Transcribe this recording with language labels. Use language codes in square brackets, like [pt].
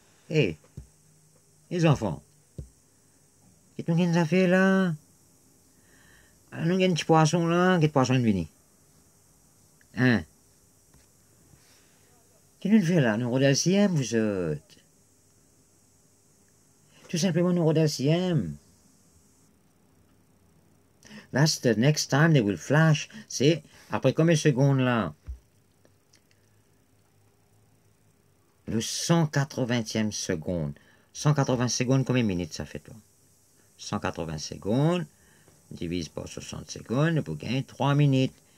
[fr] Hey, les enfants, qu'est-ce que nous avons fait là? Nous avons un petit poisson là, quel poisson est venu? Hein? Qu'est-ce que nous fait là? Nous regardons le CM, vous autres. Tout simplement, nous regardons le CM. [en] That's the next time they will flash. [fr] C'est après combien de secondes là? Le 180e seconde. 180 secondes, combien de minutes ça fait toi? 180 secondes, divise par 60 secondes, pour gagner 3 minutes.